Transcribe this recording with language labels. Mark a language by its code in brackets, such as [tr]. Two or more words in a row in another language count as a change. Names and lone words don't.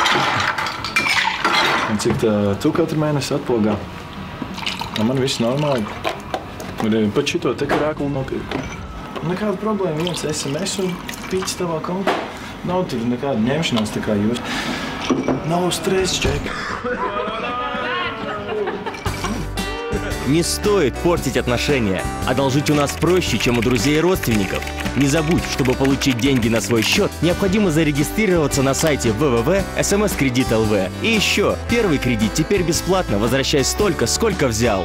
[lv] Un cik tu katru mēnesi atpogā? Man viss normāli. Pat šito te krāklu nopirku. Nekāda problēma, viens SMS un pīcis tavā kontā. Nav tur nekāda ņemšanās tā kā jūs. Nav stress, Ček. [ru] Не стоит портить отношения. Одолжить у нас проще, чем у друзей и родственников. Не забудь, чтобы получить деньги на свой счет, необходимо зарегистрироваться на сайте www.smskredit.lv. И еще, первый кредит теперь бесплатно, возвращай столько, сколько взял.